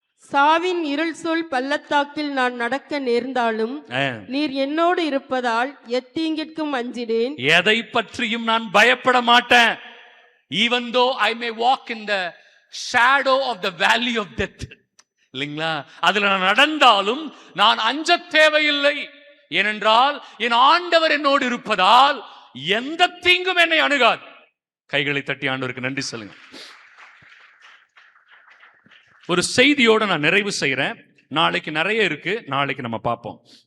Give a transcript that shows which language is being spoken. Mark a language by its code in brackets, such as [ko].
[ta] சாவின் இருள் சூழ் பள்ளத்தாக்கில் நான் நடக்க நேர்ந்தாலும் நீர் என்னோடு இருப்பதால் எத்தீங்கிற்கும் அஞ்சிடேன். எதை பற்றியும் நான் பயப்பட மாட்டேன். [en] even though I may walk in the shadow of the valley of death, [ta] இல்லைங்களா? அதுல நான் நடந்தாலும் நான் அஞ்ச தேவையில்லை. ஏனென்றால் என் ஆண்டவர் என்னோடு இருப்பதால் எந்த தீங்கும் என்னை அணுகாது. கைகளை தட்டி ஆண்டவருக்கு நன்றி சொல்லுங்க. ஒரு செய்தியோட நான் நிறைவு செய்யறேன். நாளைக்கு நிறைய இருக்கு, நாளைக்கு நம்ம பார்ப்போம்.